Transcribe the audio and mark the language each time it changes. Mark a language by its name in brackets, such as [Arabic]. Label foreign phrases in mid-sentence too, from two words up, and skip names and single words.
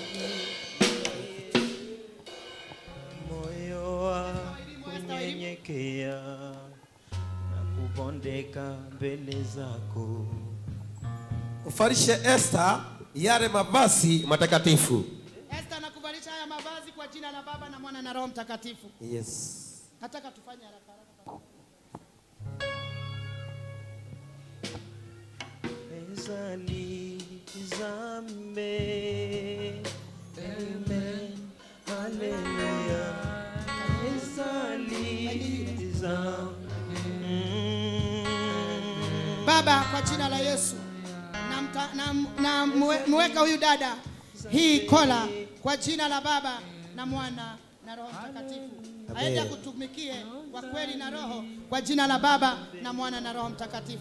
[Swahili] Moyo wa kunyenyekea na kubondeka mbele zako. Ufarishe Esther yale mavazi matakatifu. Esther nakuvalisha haya mavazi kwa jina la Baba na Mwana na Roho Mtakatifu. [English] Yes. [Swahili] Nataka tufanye haraka haraka. [Lingala] Ezali zambe. [Swahili] Amen. Hallelujah. [Lingala] Ezali zambe. [Swahili] Baba, kwa jina la Yesu mweka huyu dada hii kola kwa jina la Baba na Mwana na Roho Mtakatifu. Aende kutumikie kwa kweli na roho kwa jina la Baba na Mwana na Roho Mtakatifu.